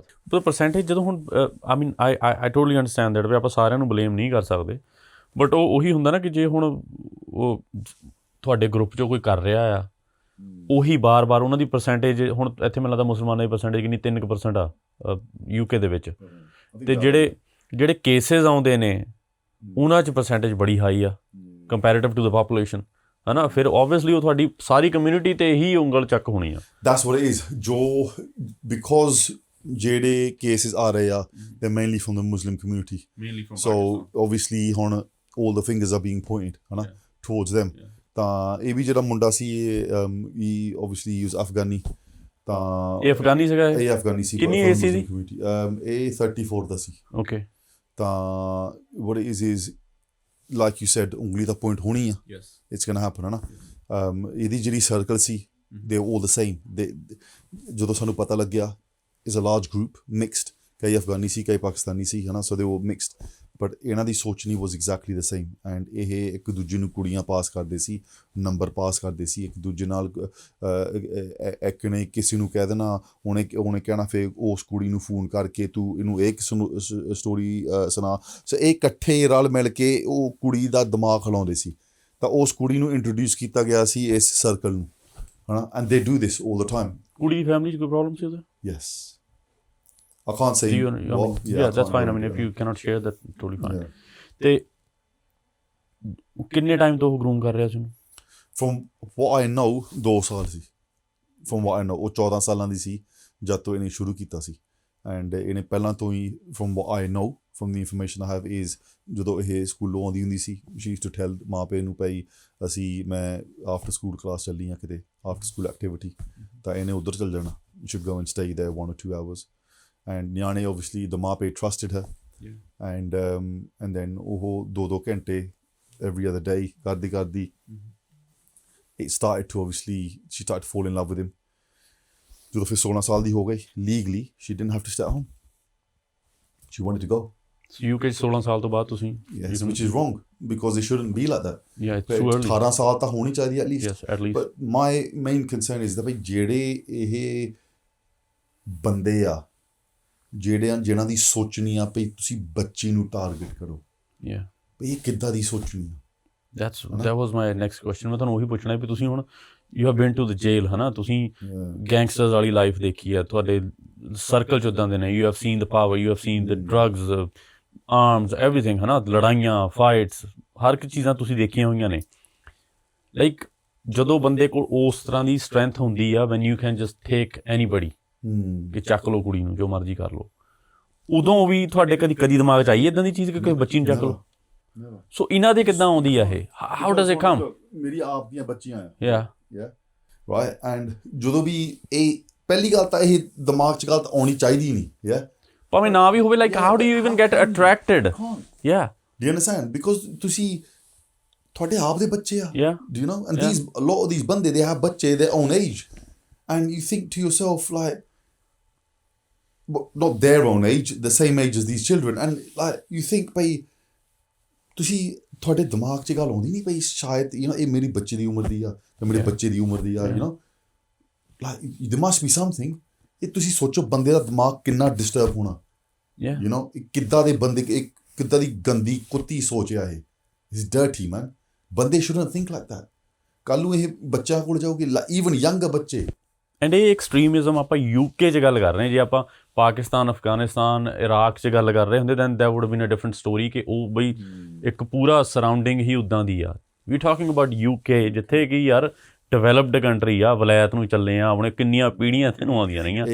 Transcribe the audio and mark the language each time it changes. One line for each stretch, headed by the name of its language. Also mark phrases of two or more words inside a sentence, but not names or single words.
Punjabi: ਪਰ ਪਰਸੈਂਟੇਜ ਜਦੋਂ ਹੁਣ
English: I totally understand that
Punjabi: ਵੀ ਆਪਾਂ ਸਾਰਿਆਂ ਨੂੰ ਬਲੇਮ ਨਹੀਂ ਕਰ ਸਕਦੇ, ਬਟ ਉਹੀ ਹੁੰਦਾ ਨਾ ਕਿ ਜੇ ਹੁਣ ਉਹ ਤੁਹਾਡੇ ਗਰੁੱਪ 'ਚੋਂ ਕੋਈ ਕਰ ਰਿਹਾ ਆ, ਉਹੀ ਬਾਰ-ਬਾਰ ਉਹਨਾਂ ਦੀ ਪਰਸੈਂਟੇਜ, ਹੁਣ ਇੱਥੇ ਮੈਨੂੰ ਲੱਗਦਾ ਮੁਸਲਮਾਨਾਂ ਦੀ ਪਰਸੈਂਟੇਜ ਕਿੰਨੀ 3% ਆ UK ਦੇ ਵਿੱਚ, ਅਤੇ ਜਿਹੜੇ ਕੇਸਿਸ ਆਉਂਦੇ ਨੇ ਉਹਨਾਂ 'ਚ ਪਰਸੈਂਟੇਜ ਬੜੀ ਹਾਈ ਆ
English: comparative to the population,
Punjabi: ਹੈ ਨਾ। ਫਿਰ ਓਬਵੀਅਸਲੀ ਉਹ ਤੁਹਾਡੀ ਸਾਰੀ ਕਮਿਊਨਿਟੀ 'ਤੇ ਹੀ ਉਂਗਲ ਚੱਕ ਹੋਣੀ ਆ।
English: That's what it is।
Punjabi: ਜੋ because ਜਿਹੜੇ ਕੇਸਿਸ ਆ ਰਹੇ ਆ,
English: they're mainly from the Muslim community, so obviously ਹੁਣ all the fingers are being pointed,
Punjabi: ਹੈ ਨਾ,
English: towards them।
Punjabi: ਤਾਂ ਇਹ ਵੀ ਜਿਹੜਾ ਮੁੰਡਾ ਸੀ ਇਹ
English: obviously was Afghani,
Punjabi: ਤਾਂ ਇਹ ਅਫਗਾਨੀ ਸੀਗਾ। ਇਹ ਅਫਗਾਨੀ ਸੀ। ਕਿੰਨੀ ਏਜ ਸੀ? ਇਹ 34 ਦਾ ਸੀ। ਓਕੇ।
English: ਤਾਂ what it is like you said,
Punjabi: ਉਂਗਲੀ ਦਾ ਪੁਆਇੰਟ ਹੋਣੀ ਆ,
English: it's gonna happen,
Punjabi: ਹੈ ਨਾ। ਇਹਦੀ ਜਿਹੜੀ ਸਰਕਲ ਸੀ,
English: they were all the same।
Punjabi: ਜਦੋਂ ਸਾਨੂੰ ਪਤਾ ਲੱਗਿਆ
English: is a large group, mixed,
Punjabi: ਕਈ ਅਫਗਾਨੀ ਸੀ, ਕਈ ਪਾਕਿਸਤਾਨੀ ਸੀ, ਹੈ ਨਾ,
English: so they were mixed, but
Punjabi: ਇਹਨਾਂ ਦੀ ਸੋਚਣੀ
English: was exactly the same।
Punjabi: and ਇਹ ਇੱਕ ਦੂਜੇ ਨੂੰ ਕੁੜੀਆਂ ਪਾਸ ਕਰਦੇ ਸੀ, ਨੰਬਰ ਪਾਸ ਕਰਦੇ ਸੀ ਇੱਕ ਦੂਜੇ ਨਾਲ। ਇੱਕ ਨੇ ਕਿਸੇ ਨੂੰ ਕਹਿ ਦੇਣਾ, ਉਹਨੇ ਕਹਿਣਾ ਫਿਰ ਉਸ ਕੁੜੀ ਨੂੰ ਫੋਨ ਕਰਕੇ ਤੂੰ ਇਹਨੂੰ ਇੱਕ ਸਟੋਰੀ ਸੁਣਾ। ਸੋ ਇਹ ਇਕੱਠੇ ਰਲ ਮਿਲ ਕੇ ਉਹ ਕੁੜੀ ਦਾ ਦਿਮਾਗ ਹਿਲਾਉਂਦੇ ਸੀ। ਤਾਂ ਉਸ ਕੁੜੀ ਨੂੰ ਇੰਟਰੋਡਿਊਸ ਕੀਤਾ ਗਿਆ ਸੀ ਇਸ ਸਰਕਲ ਨੂੰ, ਹੈ ਨਾ।
English: And they do this all the time.
Punjabi: ਕੁੜੀ ਦੀ ਫੈਮਿਲੀ 'ਚ ਕੋਈ ਪ੍ਰੋਬਲਮ ਸੀ ਉਹਦਾ?
English: ਯੈਸ। I can't say. Yeah, that's fine. I mean, if you cannot share that, totally fine.
Punjabi: ਤੇ ਕਿੰਨੇ ਟਾਈਮ ਤੋਂ ਉਹ ਗਰੂਮ ਕਰ ਰਿਹਾ ਸੀ ਉਹਨੂੰ?
English: From what I know
Punjabi: 2 ਸਾਲ ਸੀ।
English: From what I know
Punjabi: ਉਹ 14 ਸਾਲਾਂ ਦੀ ਸੀ ਜਦ ਤੋਂ ਇਹਨੇ ਸ਼ੁਰੂ ਕੀਤਾ ਸੀ।
English: ਐਂਡ
Punjabi: ਇਹਨੇ ਪਹਿਲਾਂ ਤੋਂ ਹੀ
English: from what I know, from the information I have is
Punjabi: ਜਦੋਂ ਇਹ ਸਕੂਲੋਂ ਆਉਂਦੀ ਹੁੰਦੀ ਸੀ,
English: she used to tell
Punjabi: ਮਾਂ ਪਿਓ ਨੂੰ ਭਾਈ ਮੈਂ
English: after school class
Punjabi: ਚੱਲੀ ਹਾਂ ਕਿਤੇ,
English: after school activity,
Punjabi: ਤਾਂ ਇਹਨੇ ਉੱਧਰ ਚੱਲ ਜਾਣਾ।
English: You should go and stay there 1 or 2 hours। And ਨਿਆਣੇ obviously the
Punjabi: ਮਾਂ ਪਿਓ
English: trusted her, and then
Punjabi: ਉਹ 2-2 ਘੰਟੇ
English: every other day
Punjabi: ਕਰਦੀ
English: it started to obviously she started to fall in love with him
Punjabi: ਜਦੋਂ ਫਿਰ 16 ਸਾਲ ਦੀ ਹੋ ਗਈ
English: legally she didn't have to stay at home she wanted to go
Punjabi: UK 16 ਸਾਲ ਤੋਂ ਬਾਅਦ ਤੁਸੀਂ
English: yes which is wrong because it shouldn't be like that yeah it's too early
Punjabi: 18 ਸਾਲ ਤਾਂ ਹੋਣੀ ਚਾਹੀਦੀ
English: at least yes at least but my main concern is that
Punjabi: ਜਿਹੜੇ ਇਹ ਬੰਦੇ ਆ ਜਿਨ੍ਹਾਂ ਦੀ ਸੋਚਣੀ ਆ ਵੀ ਤੁਸੀਂ ਬੱਚੀ ਨੂੰ ਟਾਰਗੇਟ ਕਰੋ
English: yeah
Punjabi: ਵੀ ਇਹ ਕਿੱਦਾਂ ਦੀ ਸੋਚਣੀ ਆ
English: that was my next question
Punjabi: ਮੈਂ ਤੁਹਾਨੂੰ ਉਹੀ ਪੁੱਛਣਾ ਵੀ ਤੁਸੀਂ ਹੁਣ
English: you have been to the jail
Punjabi: ਹਨਾ ਤੁਸੀਂ ਗੈਂਗਸਟਰਸ ਵਾਲੀ ਲਾਈਫ ਦੇਖੀ ਹੈ ਤੁਹਾਡੇ ਸਰਕਲ 'ਚ ਉੱਦਾਂ ਦੇ ਨੇ
English: you have seen the power you have seen the drugs arms everything
Punjabi: ਹਨਾ ਲੜਾਈਆਂ fights ਹਰ ਇੱਕ ਚੀਜ਼ਾਂ ਤੁਸੀਂ ਦੇਖੀਆਂ ਹੋਈਆਂ ਨੇ ਲਾਈਕ ਜਦੋਂ ਬੰਦੇ ਕੋਲ ਉਸ ਤਰ੍ਹਾਂ ਦੀ ਸਟਰੈਂਥ ਹੁੰਦੀ ਆ
English: when you can just take anybody
Punjabi: ਕਿ ਚੱਕ ਲਓ ਕੁੜੀ ਨੂੰ ਜੋ ਮਰਜ਼ੀ ਕਰ ਲਓ ਉਦੋਂ ਵੀ ਤੁਹਾਡੇ ਕਦੀ ਦਿਮਾਗ 'ਚ ਆਈ ਇੱਦਾਂ ਦੀ ਚੀਜ਼ ਕਿ ਕੋਈ ਬੱਚੀ ਨੂੰ ਚੱਕ ਲਓ ਸੋ ਇਹਨਾਂ ਦੇ ਕਿੱਦਾਂ ਆਉਂਦੀ ਆ ਇਹ
English: how does it come
Punjabi: ਮੇਰੀ ਆਪ ਦੀਆਂ ਬੱਚੀਆਂ ਆ
English: yeah right and
Punjabi: ਜਦੋਂ ਵੀ ਇਹ ਪਹਿਲੀ ਗੱਲ ਤਾਂ ਇਹ ਦਿਮਾਗ 'ਚ ਗੱਲ ਤਾਂ ਆਉਣੀ ਚਾਹੀਦੀ ਨਹੀਂ ਭਾਵੇਂ ਨਾ ਵੀ ਹੋਵੇ
English: like how do you even get attracted yeah do you understand because
Punjabi: ਤੁਸੀਂ ਤੁਹਾਡੇ ਆਪ ਦੇ ਬੱਚੇ ਆ
English: yeah do you know and a lot of these ਬੰਦੇ they have ਬੱਚੇ their own age and you think to yourself like not their own age the same age as these children and like you think
Punjabi: ਭਾਈ ਤੁਸੀਂ ਤੁਹਾਡੇ ਦਿਮਾਗ 'ਚ ਗੱਲ ਆਉਂਦੀ ਨਹੀਂ ਪਈ ਸ਼ਾਇਦ ਇਹ ਮੇਰੀ ਬੱਚੇ ਦੀ ਉਮਰ ਦੀ ਆ ਤੇ ਮੇਰੇ ਬੱਚੇ ਦੀ ਉਮਰ ਦੀ ਆ
English: like there must be something
Punjabi: ਇਹ ਤੁਸੀਂ ਸੋਚੋ ਬੰਦੇ ਦਾ ਦਿਮਾਗ ਕਿੰਨਾ ਡਿਸਟਰਬ ਹੋਣਾ ਕਿੱਦਾਂ ਦੇ ਬੰਦੇ ਕਿੱਦਾਂ ਦੀ ਗੰਦੀ ਕੁੱਤੀ ਸੋਚ ਆ ਇਹ ਇਸ
English: dirty man
Punjabi: ਬੰਦੇ
English: shouldn't think like that
Punjabi: ਕੱਲ੍ਹ ਨੂੰ ਇਹ ਬੱਚਾ ਕੋਲ ਜਾਊਗੀ
English: even young
Punjabi: ਬੱਚੇ ਐਂਡ ਇਹ ਐਕਸਟ੍ਰੀਮਿਜ਼ਮ ਆਪਾਂ UK 'ਚ ਗੱਲ ਕਰ ਰਹੇ ਹਾਂ ਜੇ ਆਪਾਂ ਪਾਕਿਸਤਾਨ ਅਫਗਾਨਿਸਤਾਨ ਇਰਾਕ 'ਚ ਗੱਲ ਕਰ ਰਹੇ ਹੁੰਦੇ
English: then that would been a different story
Punjabi: ਕਿ ਉਹ ਬਈ ਇੱਕ ਪੂਰਾ ਸਰਾਊਂਡਿੰਗ ਹੀ ਉੱਦਾਂ ਦੀ ਆ
English: we talking about
Punjabi: UK ਜਿੱਥੇ ਕਿ ਯਾਰ
English: developed country
Punjabi: ਆ ਵਲਾਇਤ ਨੂੰ ਚੱਲੇ ਆ ਆਪਣੇ ਕਿੰਨੀਆਂ ਪੀੜ੍ਹੀਆਂ ਇੱਥੇ ਨੂੰ ਆਉਂਦੀਆਂ ਰਹੀਆਂ